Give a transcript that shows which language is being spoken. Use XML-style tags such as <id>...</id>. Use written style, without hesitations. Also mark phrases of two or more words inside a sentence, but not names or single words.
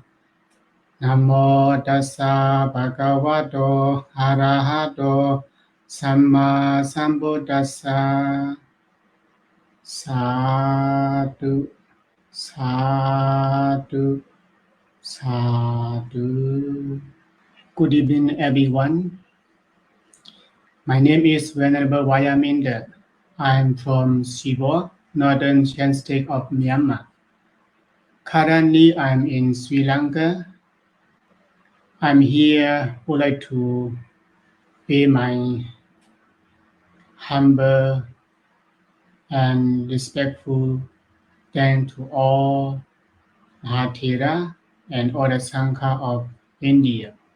<pi>Namo tassa bhagavato arahato samma sambuddhassa. Sadhu sadhu sadhu.</pi> <en>Good evening, everyone. My name is Venerable Vayaminda. I am from Hsipaw, northern Shan State of Myanmar. Currently, I'm in Sri Lanka. I'm here, would like to pay my humble and respectful thanks to all Mahathera and all the Sangha of India.</en>